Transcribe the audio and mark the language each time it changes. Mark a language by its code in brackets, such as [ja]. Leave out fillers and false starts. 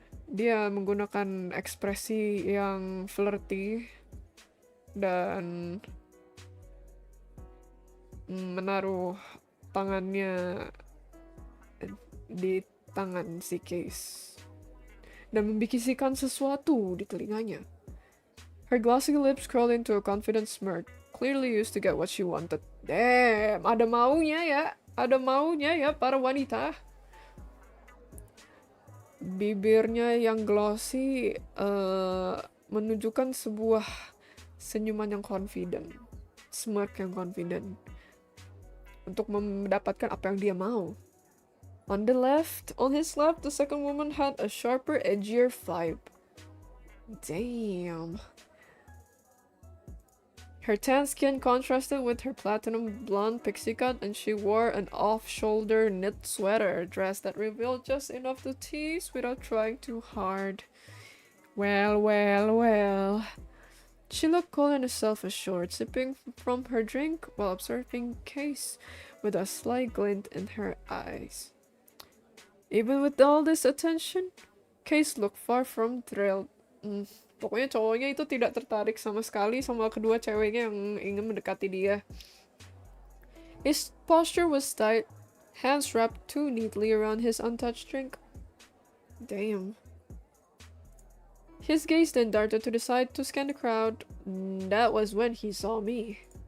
[id] Dia menggunakan ekspresi yang flirty dan menaruh tangannya di tangan si Case dan membisikan sesuatu di telinganya. [en] Her glossy lips curled into a confident smirk, clearly used to get what she wanted. [id] Damn, ada maunya ya para wanita. Bibirnya yang glossy menunjukkan sebuah senyuman yang confident, smirk yang confident untuk mendapatkan apa yang dia mau. [en] On his left, the second woman had a sharper, edgier vibe. Damn. Her tan skin contrasted with her platinum blonde pixie cut, and she wore an off-shoulder knit sweater dress that revealed just enough to tease without trying too hard. Well. She looked cool and self-assured, sipping from her drink while observing Case with a sly glint in her eyes. Even with all this attention, Case looked far from thrilled. [id] Pokoknya cowoknya itu tidak tertarik sama sekali sama kedua ceweknya yang ingin mendekati dia. [en] His posture was tight, hands wrapped too neatly around his untouched drink. Damn. His gaze then darted to the side to scan the crowd. That was when he saw me.